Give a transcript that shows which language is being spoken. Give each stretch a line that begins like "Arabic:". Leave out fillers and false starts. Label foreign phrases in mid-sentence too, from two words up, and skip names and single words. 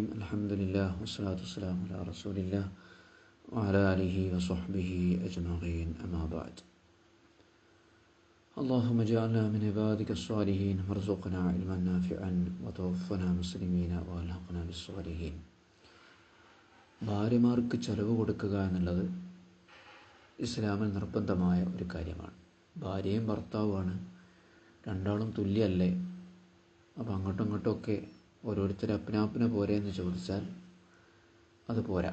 Arabic: الحمد لله والصلاة والسلام على رسول الله وعلى آله وصحبه أجمعين. أما بعد. اللهم اجعلنا من عبادك الصالحين وارزقنا علما نافعا وتوفنا مسلمين والحقنا بالصالحين.
Malayalam: ഭാര്യമാർക്ക് ചെലവ് കൊടുക്കുക എന്നുള്ളത് ഇസ്ലാമിൽ നിർബന്ധമായ ഒരു കാര്യമാണ്. ഭാര്യയും ഭർത്താവുമാണ്, രണ്ടാളും തുല്യല്ലേ? അപ്പോൾ അങ്ങോട്ടും ഇങ്ങോട്ടുമൊക്കെ ഓരോരുത്തർ അപ്പനാപ്പിനെ പോരെ എന്ന് ചോദിച്ചാൽ അത് പോരാ.